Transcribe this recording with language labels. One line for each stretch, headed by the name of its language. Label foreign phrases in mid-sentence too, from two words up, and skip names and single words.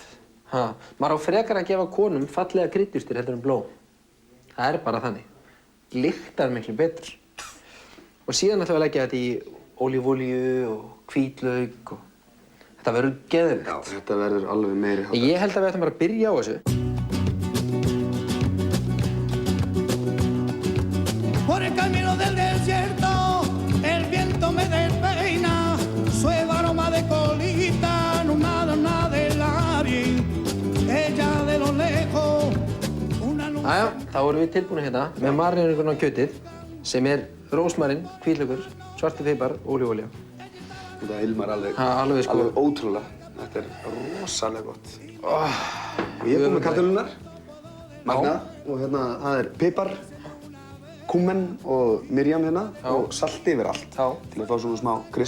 Icelandic: Maður á frekar að gefa konum fallega kryddjurtir heldur en blóm. Það er bara þannig. Lyktar miklu betur. Og síðan ætlum við að leggja þetta í ólífólíu og hvítlauk og þetta verður geðveikt. Já, þetta verður alveg meiri háttar. Ég held að við ætlum bara að byrja á þessu.
Spanish: Por el camino del desierto, el viento me despeina, suave aroma de colita, nada del aire, ella de lo lejos.
Icelandic: Jæja, þá erum við tilbúin með maríningun á kjötið sem er rósmarín, hvítlaukur, svartur pipar og ólífólía. Þetta ilmar alveg ótrúlega. Þetta er rosalega gott. Og ég er búinn með kartöflurnar, magnað, og það er pipar, kúmen og myrjam og salt yfir allt til að fá svona smá krisp.